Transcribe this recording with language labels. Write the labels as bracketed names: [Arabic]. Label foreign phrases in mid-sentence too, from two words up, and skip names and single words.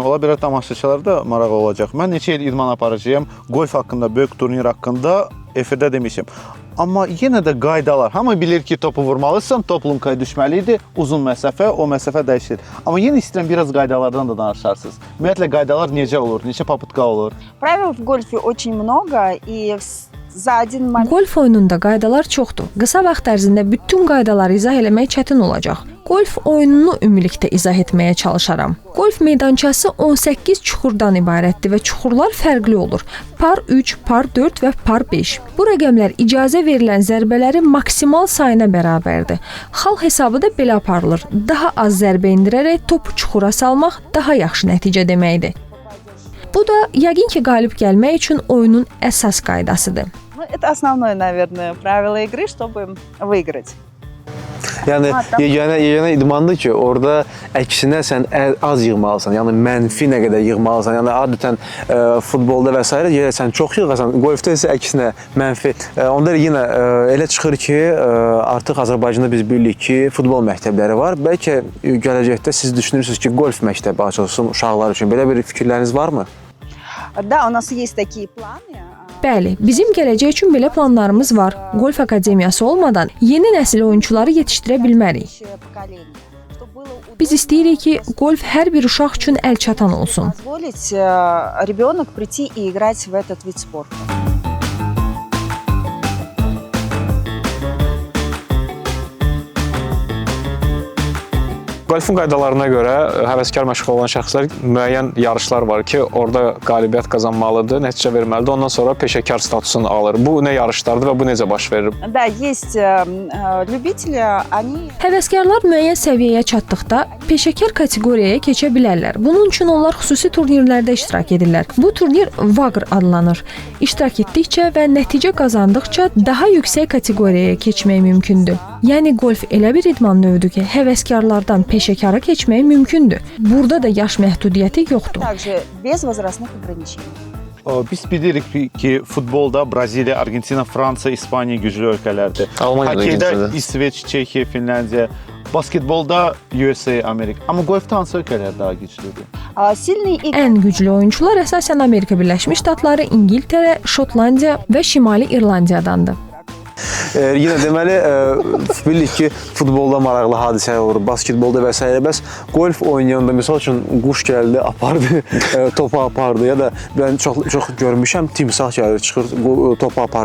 [Azerbaijani] Ola bilər tamaşaçılara da maraq olacaq. Mən neçə il idman aparıcıyam. Golf haqqında, böyük turnir haqqında efirdə demişəm. Amma yenə də qaydalar. Hamı bilir ki, topu vurmalısan, top lumkaya düşməlidir. Uzun məsafə, o məsafə dəyişir. Amma yenə istəyirəm biraz qaydalardan da danışarsınız. Ümumiyyətlə qaydalar necə olur? Neçə paputka olur? [Russian] Правил в гольфе очень много, и за один момент... [Azerbaijani] Golf oyununda qaydalar çoxdur. Qısa vaxt ərzində bütün qaydaları izah eləmək çətin olacaq. Golf oyununu ümumilikdə izah etməyə çalışaram. Golf meydançası 18 çuxurdan ibarətdir və çuxurlar fərqli olur. Par 3, par 4 və par 5. Bu rəqəmlər icazə verilən zərbələrin maksimal sayına bərabərdir. Xal hesabı da belə aparılır. Daha az zərbə endirərək topu çuxura salmaq daha yaxşı nəticə deməkdir. Bu da yəqin ki, qalib gəlmək üçün oyunun əsas qaydasıdır. [Russian] Это основное, наверное, правило игры, чтобы выиграть. [Azerbaijani] Yəni yeganə idmandır ki, orada əksinə sən az yığmalısan, yəni mənfi nə qədər yığmalısan. Yəni adətən futbolda və s. sən çox yığasan, golfda isə əksinə mənfi. Onda yenə elə çıxır ki, artıq Azərbaycanda biz bilirik ki, futbol məktəbləri var. Bəlkə gələcəkdə siz düşünürsünüz ki, golf məktəbi açılsın uşaqlar üçün. Belə bir fikirləriniz varmı? [Russian] Да, у нас есть такие планы. [Azerbaijani] Bəli, bizim gələcək üçün belə planlarımız var. Golf akademiyası olmadan yeni nəsil oyunçuları yetişdirə bilmərik. Biz istəyirik ki, golf hər bir uşaq üçün əlçatan olsun. [Russian] Позволить ребенок прийти и играть в этот вид спорта. [Azerbaijani] Golfun qaydalarına görə həvəskar məşğul olan şəxslər müəyyən yarışlar var ki, orada qalibiyyət qazanmalıdır, nəticə verməlidir. Ondan sonra peşəkar statusunu alır. Bu nə yarışlardır və bu necə baş verir? [Russian] Да, есть любители, они... [Azerbaijani] Həvəskarlar müəyyən səviyyəyə çatdıqda peşəkar kateqoriyaya keçə bilərlər. Bunun üçün onlar xüsusi turnirlərdə iştirak edirlər. Bu turnir Vagr adlanır. İştirak etdikcə və nəticə qazandıqca daha yüksək kateqoriyaya keçmək mümkündür. Yəni golf elə bir idman növüdür ki, həvəskarlardan peşəkara keçmək mümkündür. Burada da yaş məhdudiyyəti yoxdur. [Russian] Также без возрастных ограничений. [Azerbaijani] Biz bilirik ki, futbolda Braziliya, Argentina, Fransa, İspaniya güclü ölkələrdir. Almanya da Hokeydə güclüdür. İsveç, Çekiya, Finlandiya, Basketbolda USA, Amerika. Amma golfda hansı ölkələr daha güclüdür? [Russian] Сильные игры. [Azerbaijani] Ən güclü oyunçular əsasən Amerika Birləşmiş Ştatları, İngiltərə, Şotlandiya və Şimali İrlandiyadandır. Yenə deməli bilirik ki, futbolda maraqlı hadisələr olur, basketbolda və s. Bəs golf oynayanda məsəl üçün quş gəldi, apardı, topu apardı ya da mən çox görmüşəm, timsah gəlir, çıxır, topu aparır.